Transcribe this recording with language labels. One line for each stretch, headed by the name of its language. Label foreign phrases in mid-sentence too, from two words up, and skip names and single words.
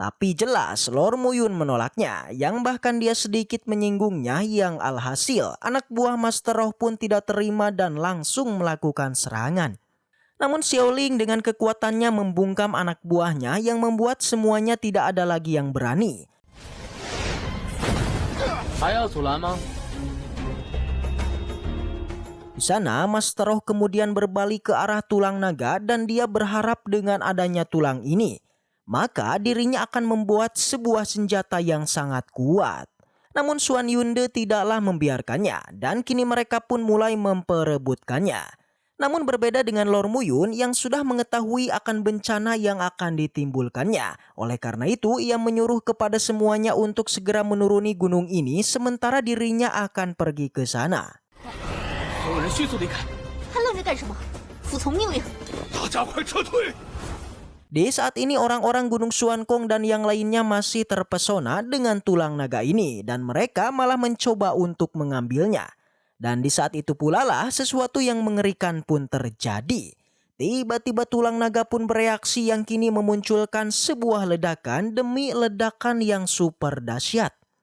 Indonesian: Tapi jelas Lord Muyun menolaknya, yang bahkan dia sedikit menyinggungnya, yang alhasil anak buah Master Roh pun tidak terima dan langsung melakukan serangan. Namun Xiaoling dengan kekuatannya membungkam anak buahnya yang membuat semuanya tidak ada lagi yang berani.
Chinese: 还要阻拦吗？
Indonesian: Di sana Master Roh kemudian berbalik ke arah tulang naga dan dia berharap dengan adanya tulang ini, maka dirinya akan membuat sebuah senjata yang sangat kuat. Namun Xuan Yunde tidaklah membiarkannya dan kini mereka pun mulai memperebutkannya. Namun berbeda dengan Lord Muyun yang sudah mengetahui akan bencana yang akan ditimbulkannya. Oleh karena itu ia menyuruh kepada semuanya untuk segera menuruni gunung ini sementara dirinya akan pergi ke sana.
Chinese: 所有人迅速离开。还愣着干什么？服从命令！大家快撤退！
Indonesian: Di saat ini orang-orang Gunung Xuankong dan yang lainnya masih terpesona dengan tulang naga ini dan mereka malah mencoba untuk mengambilnya. Dan di saat itu pula lah sesuatu yang mengerikan pun terjadi. Tiba-tiba tulang naga pun bereaksi yang kini memunculkan sebuah ledakan demi ledakan yang super dahsyat.